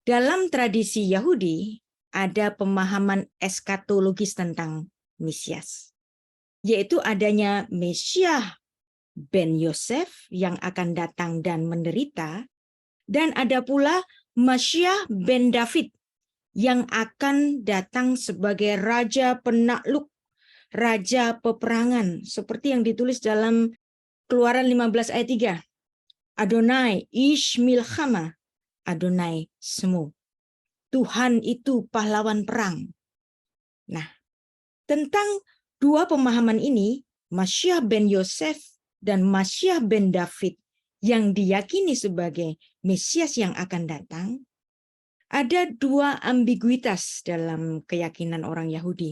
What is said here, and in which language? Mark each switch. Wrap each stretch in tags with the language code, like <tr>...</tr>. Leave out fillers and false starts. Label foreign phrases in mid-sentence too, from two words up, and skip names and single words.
<id>Dalam tradisi Yahudi, ada pemahaman eskatologis tentang Mesias, yaitu adanya Mesias ben Yosef yang akan datang dan menderita, dan ada pula Mesias ben David yang akan datang sebagai raja penakluk, raja peperangan, seperti yang ditulis dalam Keluaran 15 ayat 3.</id> <he>אדוני איש מלחמה, אדוני שמו.</he> <id>Tuhan itu pahlawan perang. Nah, tentang dua pemahaman ini, Mesias ben Yosef dan Mesias ben David yang diyakini sebagai Mesias yang akan datang, ada dua ambiguitas dalam keyakinan orang Yahudi.</id>